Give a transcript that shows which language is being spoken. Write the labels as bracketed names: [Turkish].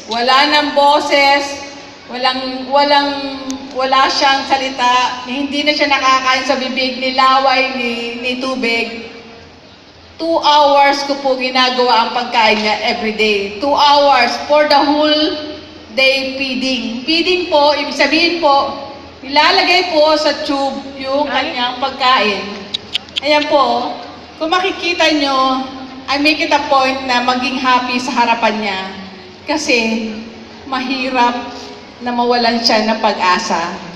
[Filipino] Wala nang boses, wala siyang salita, hindi na siya nakakain sa bibig, nilaway ni tubig. 2 hours ko po ginagawa ang pagkain niya everyday. [English] 2 hours for the whole day feeding. [Filipino] Feeding po, ibig sabihin po, nilalagay po sa tube yung kanyang pagkain. Ayan po, kung makikita nyo, [English] I make it a point [Filipino] na maging happy sa harapan niya. Kasi mahirap na mawalan siya ng pag-asa.